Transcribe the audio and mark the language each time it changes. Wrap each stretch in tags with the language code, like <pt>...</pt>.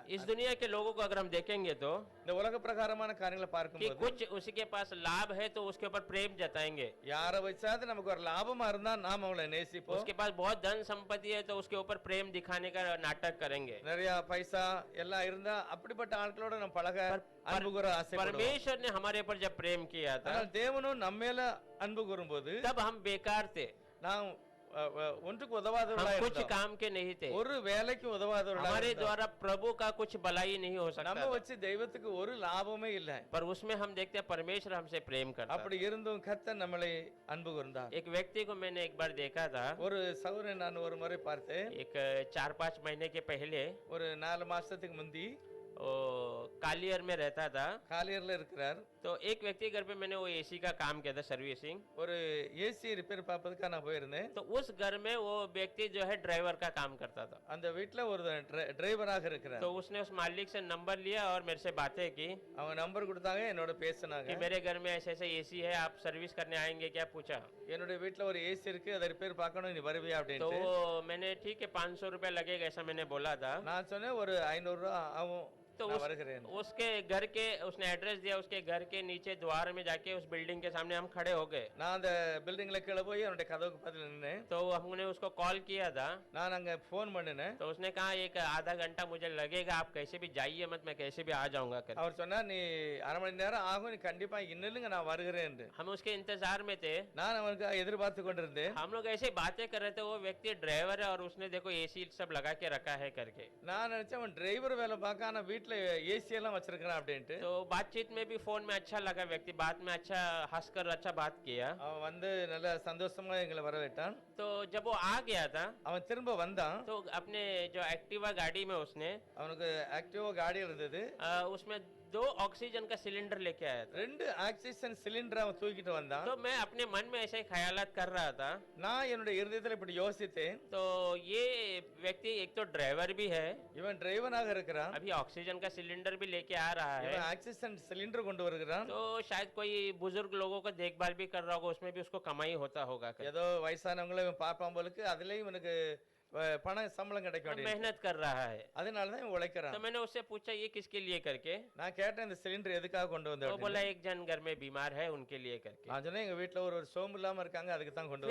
<hi>इस दुनिया के लोगों को अगर हम देखेंगे तो</hi> <ta>இந்த உலக பிரகாரமான காரியங்களை</ta> <hi>कि</hi> <ta>பார்க்கும்போது</ta> <hi>कुछ उसी के पास लाभ है तो उसके ऊपर प्रेम जताएंगे,</hi> <ta>யாரை வச்சாவது நமக்கு ஒரு லாபமா இருந்தா நாம் அவங்களை நேசிப்போம்.</ta> <hi>उसके पास बहुत धन संपत्ति है तो उसके ऊपर प्रेम दिखाने का नाटक करेंगे.</hi> <ta>நிறைய பைசா எல்லாம் இருந்தா அப்படிப்பட்ட ஆட்களோட நம்ம பழக அன்பு கூற ஆசைப்படுவோம்.</ta> <hi>परमेश्वर ने हमारे ऊपर जब प्रेम किया था</hi> <ta>ஆனால் தேவனும் நம்ம மேல அன்பு கூறும்போது</ta> <hi>तब हम बेकार थे,</hi> <ta>நாம் ஒன்றுக்கு</ta> <hi>हम</hi> <ta>உதவாதவர்களா</ta> <hi>कुछ</hi> <ta>இருந்தோம்.</ta> <hi>काम के नहीं थे,</hi> <ta>ஒரு வேலைக்கு உதவாதவர்களா</ta> <hi>हमारे</hi> <ta>இருந்தோம்.</ta> <hi>द्वारा प्रभु का कुछ भलाई नहीं हो सकता</hi> <ta>நம்ம</ta> <hi>था.</hi> <ta>வச்சு தெய்வத்துக்கு ஒரு லாபமே இல்லை.</ta> <hi>पर उसमें हम देखते हैं परमेश्वर हमसे प्रेम करता</hi> <ta>அப்படி இருந்தும் கர்த்தர் நம்மளை அன்பு கூர்ந்தார்.</ta> <hi>था. एक व्यक्ति को मैंने एक बार देखा था,</hi> <ta>ஒரு சகோதரனை நான் ஒரு முறை பார்த்தேன்.</ta> <hi>एक 4-5 महीने के पहले</hi> <ta>ஒரு 4 மாசத்துக்கு முந்தி</ta> <hi>वो कालियर में रहता था.</hi> <ta>காலியர்ல இருக்கிறார்.</ta> <hi>तो एक व्यक्ति घर पे मैंने वो एसी का काम किया था, सर्विसिंग.</hi> <ta>ஒரு ஏசி ரிப்பேர் பார்ப்பதுக்காக நான் போயிருந்தேன்.</ta> <hi>तो उस घर में वो व्यक्ति जो है ड्राइवर का काम करता था.</hi> <ta>அந்த வீட்ல ஒரு டிரைவராக இருக்கிறார்.</ta> <hi>तो उसने उस मालिक से नंबर लिया और मेरे से बातें की</hi> <ta>அவங்க நம்பர் கொடுத்தாங்க, என்னோட பேசினாங்க.</ta> <hi>कि मेरे घर में ऐसे ऐसे एसी है, आप सर्विस करने आएंगे क्या, पूछा.</hi> <ta>என்னோட வீட்ல ஒரு ஏசி இருக்கு, அதை ரிப்பேர் பார்க்கணும், நீ வருவியா</ta> <hi>तो</hi> <ta>அப்படின்ட்டு.</ta> <hi>वो मैंने ठीक है 500 रुपया लगेगा ऐसा मैंने बोला था.</hi> <ta>நான் சொன்னேன் ஒரு 500 ரூபாய் ஆகும்,</ta> <hi>तो</hi> <ta>நான் வருகிறேன்.</ta> <hi>उसके घर के उसने एड्रेस दिया, उसके घर के नीचे द्वार में जाके उस बिल्डिंग के सामने हम खड़े हो गए.</hi> <ta>நான் அந்த பில்டிங்ல கீழே போய் என்னோட கதவுக்கு பக்கத்துல நின்னேன்.</ta> <hi>तो हमने उसको कॉल किया था.</hi> <ta>நான் அங்க போன் பண்ணினேன்.</ta> <hi>तो उसने कहा एक आधा घंटा मुझे लगेगा, आप कैसे भी जाइए मत, मैं कैसे भी आ जाऊंगा करके.</hi> <ta>அவர் சொன்னார், நீ அரை மணி நேரம் ஆகும், நீ கண்டிப்பா இன்னுங்க நான் வருகிறேன்.</ta> <hi>हम उसके इंतजार में थे.</hi> <ta>நான் அவனுக்கு எதிர்பார்த்து கொண்டிருந்தேன்.</ta> <hi>हम लोग ऐसे बातें कर रहे थे, वो व्यक्ति ड्राइवर है और उसने देखो एसी सब लगा के रखा है करके.</hi> <ta>நான் நினைச்சேன் அவன் டிரைவர் வேலை பார்க்க, ஆனா வீட்டுல ஏசி எல்லாம் வச்சிருக்கான் அப்படின்ட்டு.</ta> <hi>तो बातचीत में भी फोन में अच्छा लगा, व्यक्ति बात में अच्छा हंसकर अच्छा बात किया.</hi> <ta>அவன் வந்து நல்ல சந்தோஷமா எங்களை வரவேற்றான்.</ta> <hi>तो जब वो आ गया था</hi> <ta>அவன் திரும்ப வந்தான்.</ta> <hi>तो अपने जो एक्टिवा गाड़ी में उसने</hi> <ta>அவனுக்கு ஆக்டிவா காடி இருந்தது.</ta> <hi>उसमें 2 ऑक्सीजन का सिलेंडर लेके आया था.</hi> <ta>2 ஆக்சிஜன் சிலிண்டர் அவன் தூக்கிட்டு வந்தான்.</ta> <hi>तो मैं अपने मन में ऐसे ख्यालात कर रहा था.</hi> <ta>நான் என்னுடைய இருதயத்துல இப்படி யோசித்தேன்,</ta> <hi>तो ये व्यक्ति एक तो ड्राइवर भी है,</hi> <ta>இவன் டிரைவராக இருக்கிறான்,</ta> <hi>अभी ऑक्सीजन का सिलेंडर भी लेके आ रहा है,</hi> <ta>இவன் ஆக்சிஜன் சிலிண்டர் கொண்டு வருகிறான்.</ta> <hi>तो शायद कोई बुजुर्ग लोगों का देखभाल भी कर रहा होगा, उसमें भी उसको कमाई होता होगा.</hi> <ta>ஏதோ வயசானவங்களை இவன் பார்ப்பான் போலுக்கு, அதுலயும் இவனுக்கு பணம் சம்பளம் கிடைக்க</ta> <hi>तो</hi> <ta>வேண்டியது.</ta> <hi>मेहनत कर रहा है.</hi> <ta>அதனாலதான் இவன் உழைக்கிறான்.</ta> <hi>तो मैंने उससे पूछा ये किसके लिए करके.</hi> <ta>நான் கேட்டேன், இந்த சிலிண்டர் எதுக்காக கொண்டு வந்த அப்படின்னு.</ta> <hi>बोला एक जन घर में बीमार है उनके लिए करके.</hi> <ta>நான் சொன்னேன், எங்க வீட்டுல ஒரு சோம்பு இல்லாம இருக்காங்க, அதுக்கு தான் கொண்டு</ta>